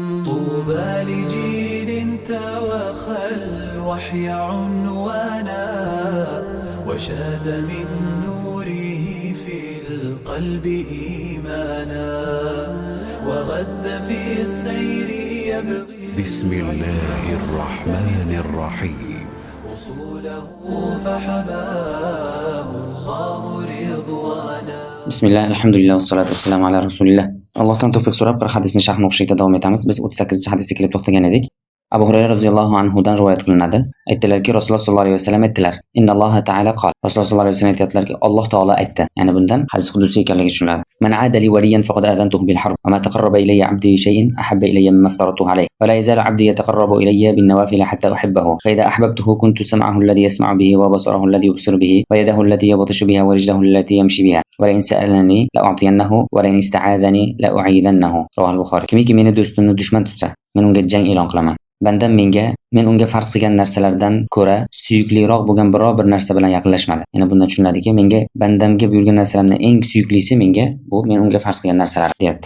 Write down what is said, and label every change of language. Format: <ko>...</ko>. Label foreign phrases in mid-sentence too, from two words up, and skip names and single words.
<ar>طوبى لجيل توخى الوحي عنوانا وشاد من نوره في القلب إيمانا وغذ في السير يبغي بسم الله الرحمن الرحيم وصوله فحباه الله رضوانا. بسم الله الحمد لله والصلاة والسلام على رسول الله.</ar> <uz>Allohdan tavfiq so'rab bir hadisni sharh o'qishda davom etamiz. Biz 38-hadisga kelib to'xtagan edik. Abu Hurayra roziyallohu anhudan rivoyat qilinadi. Aytdilarki, Rasululloh sollallohu alayhi vasallam aytdilar:</uz> <ar>"إن الله تعالى قال."</ar> <uz>Rasululloh sollallohu alayhi vasallam aytdilarki, Alloh taolo aytdi. Ya'ni bundan hadis qudusiy ekanligi tushuniladi.</uz> <ar>"من عادى لي وليا فقد آذنته بالحرب، وما تقرب إلي عبدي بشيء أحب إلي مما افترضته عليه، ولا يزال عبدي يتقرب إلي بالنوافل حتى أحبه، فإذا أحببته كنت سمعه الذي يسمع به وبصره الذي يبصر به ويده التي يبطش بها ورجله التي يمشي بها، ولئن سألني لأعطينه ولئن استعاذني لأعيذنه."</ar> <uz>Rivoyat Buxoriy. Kimiki meni do'stimni dushman tutsa, men unga jang e'lon qilaman. Bandam men unga farz qilgan narsalardan ko'ra suyukliroq bo'lgan biror bir narsa bilan yaqinlashmadi. Ya'ni bundan tushunadiki, menga bandamga buyurgan narsalarning eng suyuklisi men unga farz qilgan narsalar, deyapti.</uz>